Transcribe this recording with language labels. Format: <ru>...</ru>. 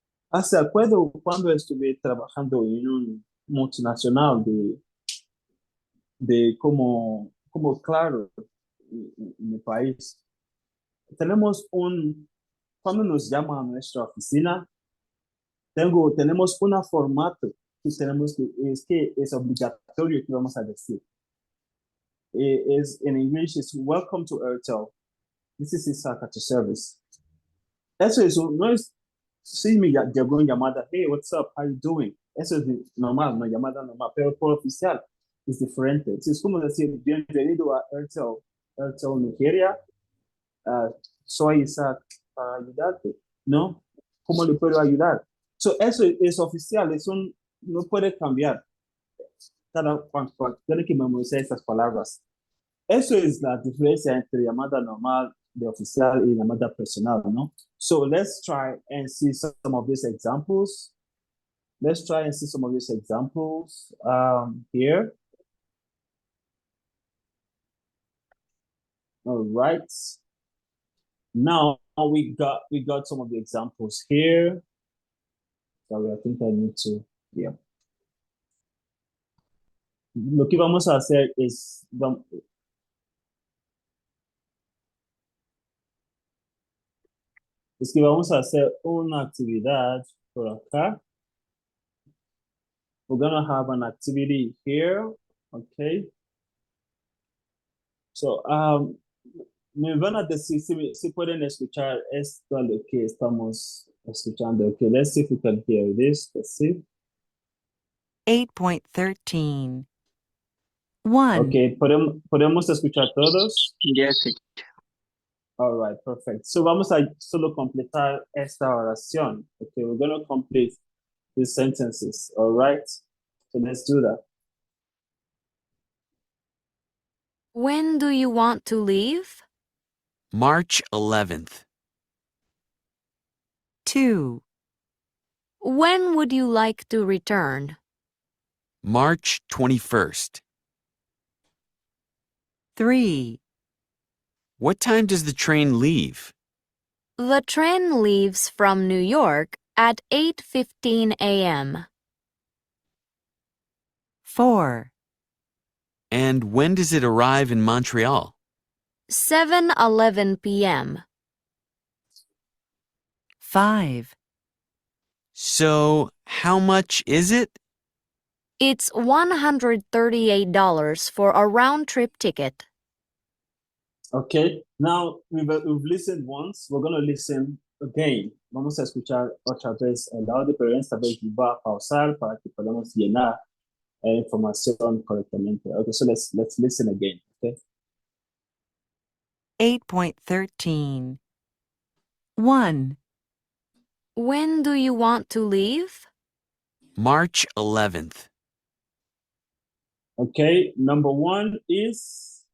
<es>Hace acuerdo cuando estuve trabajando en un multinacional de como Claro en mi país. Tenemos cuando nos llama a nuestra oficina, tenemos un formato que tenemos que es obligatorio que vamos a decir. En inglés es</es> <en>welcome to Airtel. This is Isaac at your service.</en> <es>Eso no es, si me llegó una llamada,</es> <en>hey, what's up, how you doing?</en> <es>Eso es normal, una llamada normal, pero por oficial es diferente. Es como decir, bienvenido a Airtel Nigeria. Soy Isaac para ayudarte, ¿no? ¿Cómo le puedo ayudar? So, eso es oficial, no puede cambiar. Tiene que memorizar estas palabras. Eso es la diferencia entre llamada normal de oficial y llamada personal, ¿no?</es> <en>So let's try and see some of these examples. Let's try and see some of these examples here. All right. Now we got some of the examples here. Sorry, I think I need to, yeah.</en> <es>Lo que vamos a hacer es que vamos a hacer una actividad por acá.</es> <en>We're gonna have an activity here, okay?</en> <es>So, me van a decir si pueden escuchar esto lo que estamos escuchando.</es> <en>Okay, let's see if we can hear this. Let's see. 8.13. 1.</en> <es>Okay, ¿podemos escuchar todos?</es> <en>Yes, All right, perfect.</en> <es>So vamos a solo completar esta oración.</es> <en>Okay, we're going to complete these sentences. All right, so let's do that. When do you want to leave? March 11th. 2. When would you like to return? March 21st. 3. What time does the train leave? The train leaves from New York at 8:15 a.m. 4. And when does it arrive in Montreal? 7:11 p.m. 5. So, how much is it? It's $138 for a round-trip ticket. Okay, now we've listened once, we're going to listen again.</en> <es>Vamos a escuchar otra vez el audio, pero esta vez va a pausar para que podamos llenar la información correctamente.</es> <en>Okay, so let's listen again, okay? 8.13. 1. When do you want to leave? March 11th. Okay, number 1 is...</en>